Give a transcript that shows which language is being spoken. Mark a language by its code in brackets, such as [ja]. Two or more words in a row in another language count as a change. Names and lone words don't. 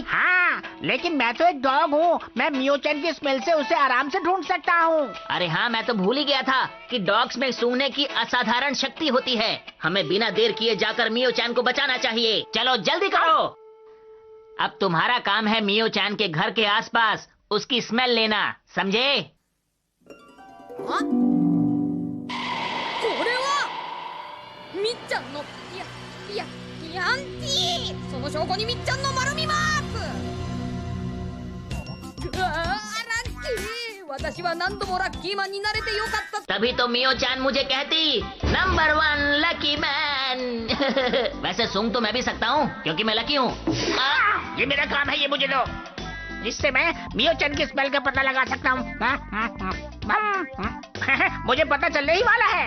[hi] हाँ, लेकिन मैं तो एक डॉग हूँ, मैं मियो चैन की स्मेल से उसे आराम से ढूंढ सकता हूँ। अरे हाँ, मैं तो भूल ही गया था कि डॉग्स में सूंघने की असाधारण शक्ति होती है। हमें बिना देर किए जाकर मियो चैन को बचाना चाहिए। चलो जल्दी करो। अब तुम्हारा काम है मियो चैन के घर के आसपास उसकी स्मेल लेना, समझे? [ja] これはみっちゃんのピアンティー、その証拠にみっちゃんの丸みマーク。ラッキー、私は何度もラッキーマンになれてよかった。 [hi] तभी तो मियो चैन मुझे कहती नंबर 1 लकी मैन। वैसे सूंघ तो मैं भी सकता हूँ क्योंकि मैं लकी हूँ। ये मेरा काम है, ये मुझे दो, जिससे मैं मियो चैन की स्मेल का पता लगा सकता हूँ। मुझे पता चलने ही वाला है।